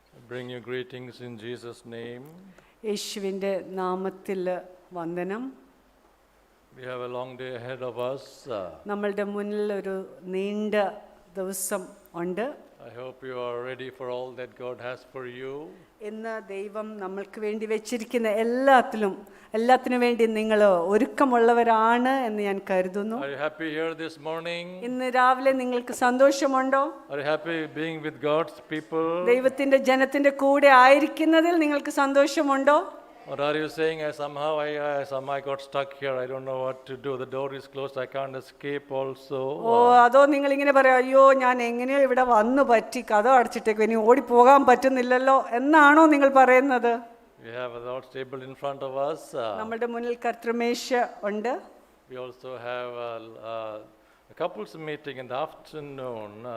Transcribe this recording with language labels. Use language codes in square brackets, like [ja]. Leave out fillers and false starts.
[en] Bring you greetings in Jesus' name. [ml] യേശുവിൻ്റെ നാമത്തിൽ വന്ദനം. [en] We have a long day ahead of us. [ml] നമ്മളുടെ മുന്നിൽ ഒരു നീണ്ട ദിവസം ഉണ്ട്. [en] I hope you are ready for all that God has for you. [ml] ഇന്ന് ദൈവം നമ്മൾക്ക് വേണ്ടി വെച്ചിരിക്കുന്ന എല്ലാത്തിനു വേണ്ടി നിങ്ങൾ ഒരുക്കമുള്ളവരാണ് എന്ന് ഞാൻ കരുതുന്നു. [en] Are you happy here this morning? [ml] ഇന്ന് രാവിലെ നിങ്ങൾക്ക് സന്തോഷമുണ്ടോ? [en] Are you happy being with God's people? [ml] ദൈവത്തിന്റെ ജനത്തിന്റെ കൂടെ ആയിരിക്കുന്നതിൽ നിങ്ങൾക്ക് സന്തോഷമുണ്ടോ? [en] Or are you saying, somehow I got stuck here, I don't know what to do, the door is closed, I can't escape also? [ml] അതോ നിങ്ങൾ ഇങ്ങനെ പറയാം, അയ്യോ ഞാൻ എങ്ങനെയോ ഇവിടെ വന്നു പറ്റി, കഥ അടച്ചിട്ടേക്കും, ഇനി ഓടിപ്പോകാൻ പറ്റുന്നില്ലല്ലോ എന്നാണോ നിങ്ങൾ പറയുന്നത്? [en] We have a Lord's table in front of us. [ml] നമ്മുടെ മുന്നിൽ കർത്തൃമേശ ഉണ്ട്. [en] We also have a couples meeting in the afternoon.